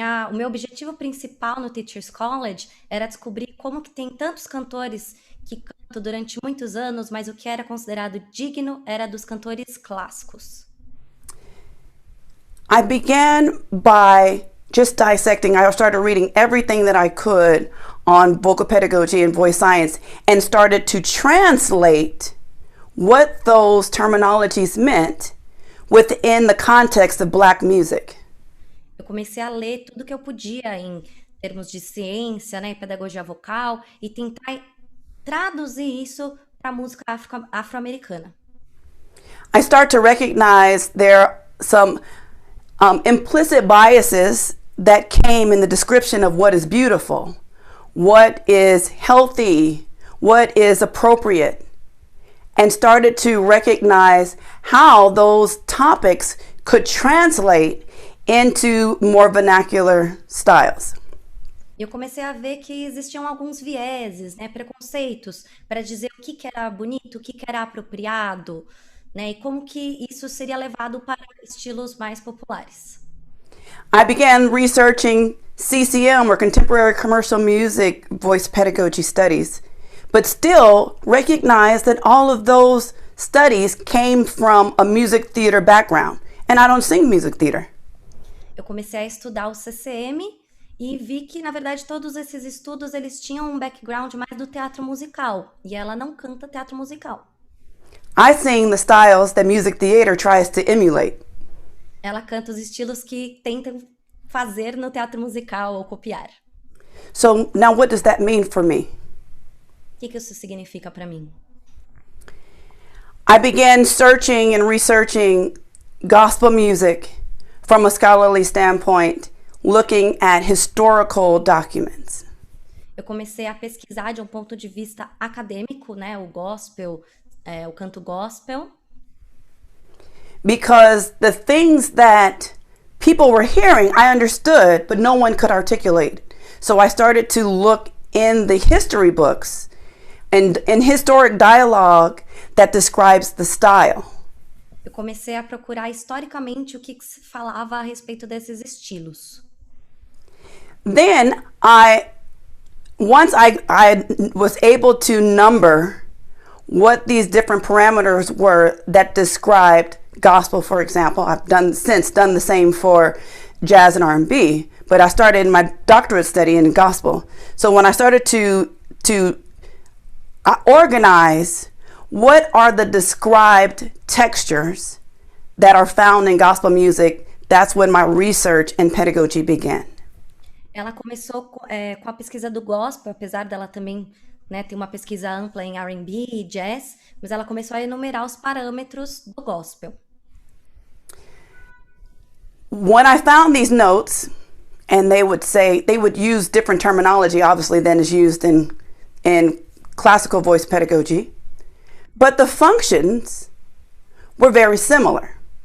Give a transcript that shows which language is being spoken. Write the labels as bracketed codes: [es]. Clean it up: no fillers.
[pt] O meu objetivo principal no Teachers College era descobrir como que tem tantos cantores que cantam durante muitos anos, mas o que era considerado digno era dos cantores clássicos. [en] I began by just dissecting. I started reading everything that I could on vocal pedagogy and voice science and started to translate what those terminologies meant within the context of Black music. [pt] Eu comecei a ler tudo que eu podia em termos de ciência, né, pedagogia vocal e tentar traduzir isso para a música afro-americana. [en] I start to recognize there are some implicit biases that came in the description of what is beautiful, what is healthy, what is appropriate, and started to recognize how those topics could translate into more vernacular styles. [pt] Eu comecei a ver que existiam alguns vieses, né, preconceitos, para dizer o que era bonito, o que era apropriado, né, e como que isso seria levado para estilos mais populares. [en] I began researching CCM, or Contemporary Commercial Music Voice Pedagogy Studies, but still recognized that all of those studies came from a music theater background, and I don't sing music theater. [pt] Eu comecei a estudar o CCM e vi que, na verdade, todos esses estudos eles tinham um background mais do teatro musical, e ela não canta teatro musical. [en] I sing the styles that music theater tries to emulate. [pt] Ela canta os estilos que tentam fazer no teatro musical ou copiar. [en] So now what does that mean for me? [pt] O que isso significa para mim? [en] I began searching and researching gospel music from a scholarly standpoint, looking at historical documents. [pt] Eu comecei a pesquisar de um ponto de vista acadêmico, né, o gospel, o canto gospel. [en] Because the things that people were hearing, I understood, but no one could articulate. So I started to look in the history books and in historic dialogue that describes the style. [pt] Eu comecei a procurar historicamente o que se falava a respeito desses estilos. [en] Then once I was able to number what these different parameters were that described gospel, for example. I've since done the same for jazz and R&B, but I started my doctorate study in gospel. So when I started to organize what are the described textures that are found in gospel music, that's when my research and pedagogy began. [pt] Ela começou com a pesquisa do gospel, apesar dela também, né, ter uma pesquisa ampla em R&B e jazz, mas ela começou a enumerar os parâmetros do gospel. [en] When I found these notes, and they would use different terminology, obviously, than is used in classical voice pedagogy, but the functions were very similar.